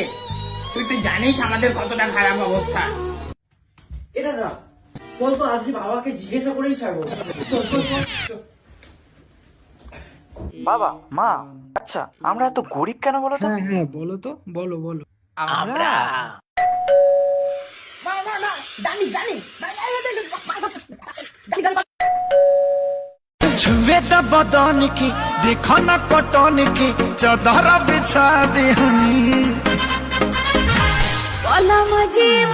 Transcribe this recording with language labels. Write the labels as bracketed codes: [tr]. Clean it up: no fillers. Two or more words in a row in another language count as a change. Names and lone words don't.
[bn] তুই তো জানিস আমাদের কতটা খারাপ অবস্থা। এটা না, চল তো আজকে বাবাকে জিজ্ঞাসা করেই ছাড়বো। চল চল চল চল। বাবা, মা, আচ্ছা আমরা এত গরিব কেন বলো তো? হ্যাঁ বলো তো, বলো বলো। আমরা [hi] छुए द बदन की देखो न कटन की चादर बिछा दे हनी